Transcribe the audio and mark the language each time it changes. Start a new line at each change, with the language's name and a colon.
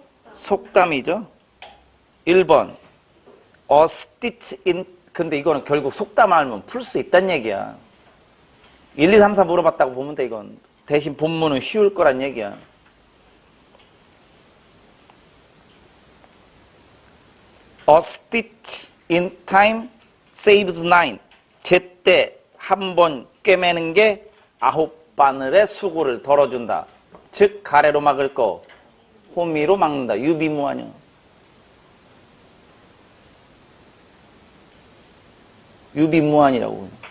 Korean: 속담이죠. 1번 A stitch in. 근데 이거는 결국 속담 알면 풀 수 있다는 얘기야. 1, 2, 3, 4 물어봤다고 보면 돼. 이건 대신 본문은 쉬울 거란 얘기야.
English: A stitch in time saves nine.
Korean: 제때 한 번 꿰매는 게 9바늘의 수고를 덜어준다. 즉 가래로 막을 거 호미로 막는다. 유비무환이요. 유비무환이라고.